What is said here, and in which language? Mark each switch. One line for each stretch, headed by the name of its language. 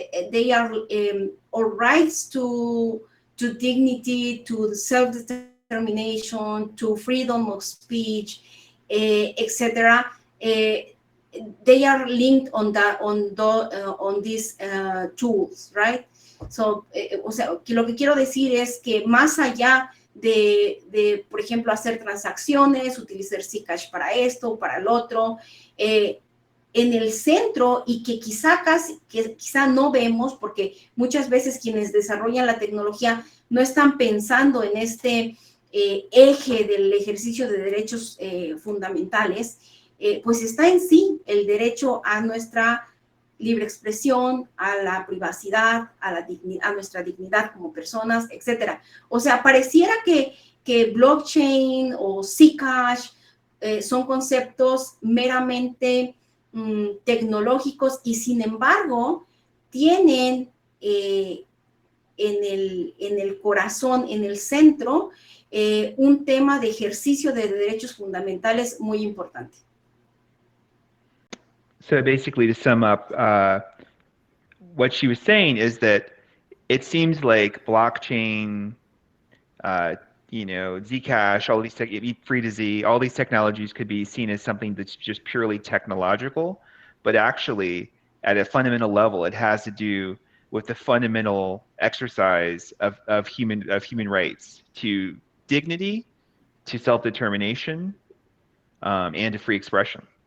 English: They are or rights to dignity, to self-determination, to freedom of speech, etc. They are linked on these tools, right?
Spanish: So, o sea, lo que quiero decir es que más allá de por ejemplo, hacer transacciones, utilizar Zcash para esto, para el otro, en el centro, y que quizá no vemos, porque muchas veces quienes desarrollan la tecnología no están pensando en este eje del ejercicio de derechos fundamentales, pues está en sí el derecho a nuestra libre expresión, a la privacidad, a nuestra dignidad como personas, etcétera. O sea, pareciera que blockchain o Zcash son conceptos meramente tecnológicos, y sin embargo tienen en el corazón, en el centro, un tema de ejercicio de derechos fundamentales muy importante.
English: So basically, to sum up, what she was saying is that it seems like blockchain, Zcash, all these Free2Z, all these technologies could be seen as something that's just purely technological, but actually at a fundamental level, it has to do with the fundamental exercise of human rights to dignity, to self-determination, and to free expression.